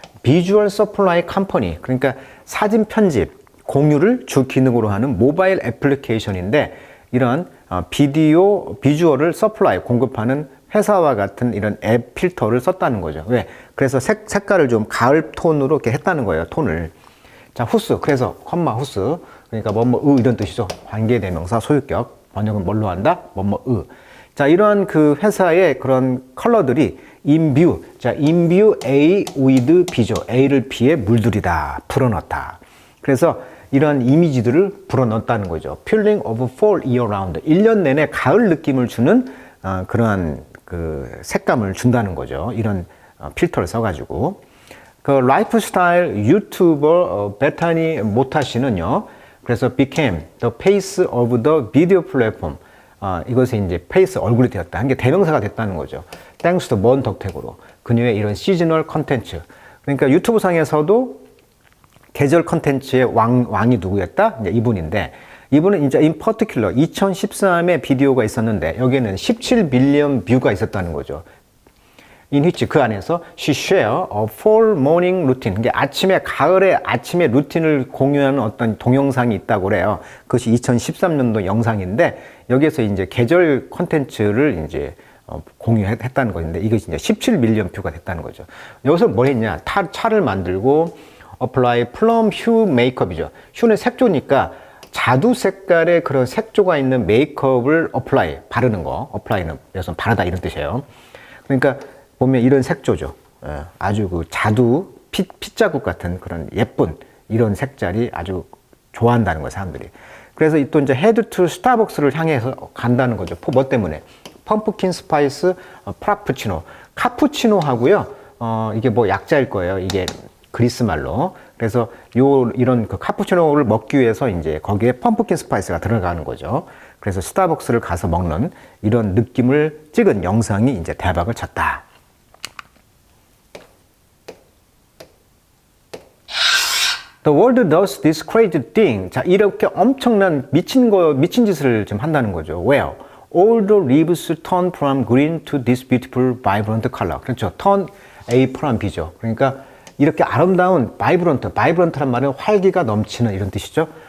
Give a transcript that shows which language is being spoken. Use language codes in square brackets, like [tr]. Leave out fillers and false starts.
[ko] 비주얼 서플라이 컴퍼니, 그러니까 사진 편집, 공유를 주 기능으로 하는 모바일 애플리케이션인데 이런 비주얼을 서플라이, 공급하는 회사와 같은 이런 앱 필터를 썼다는 거죠. 왜? 그래서 색깔을 좀 가을 톤으로 이렇게 했다는 거예요, 톤을. 자, 후스. 그래서 컴마 후스. 그러니까 이런 뜻이죠. 관계대명사 소유격. 번역은 뭘로 한다? 자, 이러한 그 회사의 그런 컬러들이 imbu. 자, imbu A with B죠. A를 B에 물들이다. 불어넣다. 그래서 이런 이미지들을 불어넣었다는 거죠. [en] Feeling of fall year round. [ko] 1년 내내 가을 느낌을 주는 그러한 그 색감을 준다는 거죠. 이런 필터를 써가지고. 그 라이프스타일 유튜버 베타니 모타 씨는요. 그래서 [en] became the face of the video platform. [ko] 이것이 이제 페이스, 얼굴이 되었다. 한 게 대명사가 됐다는 거죠. [en] thanks to [ko] 먼 덕택으로. 그녀의 이런 시즈널 컨텐츠. 그러니까 유튜브 상에서도 계절 컨텐츠의 왕이 누구였다? 이제 이분인데, 이분은 이제 [en] in particular [ko] 2013에 비디오가 있었는데, 여기에는 17 빌리언 뷰가 있었다는 거죠. [en] in which [ko] 그 안에서 [en] she share a fall morning routine. [ko] 그게 가을에 아침에 루틴을 공유하는 어떤 동영상이 있다고 그래요. 그것이 2013년도 영상인데, 여기에서 이제 계절 콘텐츠를 이제 공유했다는 것인데, 이것이 이제 17 밀리언 뷰가 됐다는 거죠. 여기서 뭐 했냐? 차를 만들고, [en] apply plum hue [ko] 메이크업이죠. hue는 색조니까, 자두 색깔의 그런 색조가 있는 메이크업을 바르는 거. apply는 여기서 바르다 이런 뜻이에요. 그러니까, 보면 이런 색조죠. 아주 그 자두, 핏자국 같은 그런 예쁜 이런 색깔이 아주 좋아한다는 거예요, 사람들이. 그래서 또 이제 헤드 투 스타벅스를 향해서 간다는 거죠. 뭐 때문에? 펌프킨 스파이스 프라푸치노. 카푸치노하고요, 이게 뭐 약자일 거예요. 이게 그리스 말로. 그래서 이런 그 카푸치노를 먹기 위해서 이제 거기에 펌프킨 스파이스가 들어가는 거죠. 그래서 스타벅스를 가서 먹는 이런 느낌을 찍은 영상이 이제 대박을 쳤다. [en] The world does this crazy thing. [ko] 자, 이렇게 엄청난 미친 짓을 좀 한다는 거죠. [en] Where? All the leaves turn from green to this beautiful, vibrant color. [ko] 그렇죠. [en] turn A from B [ko] 죠. 그러니까 이렇게 아름다운 vibrant란 말은 활기가 넘치는 이런 뜻이죠.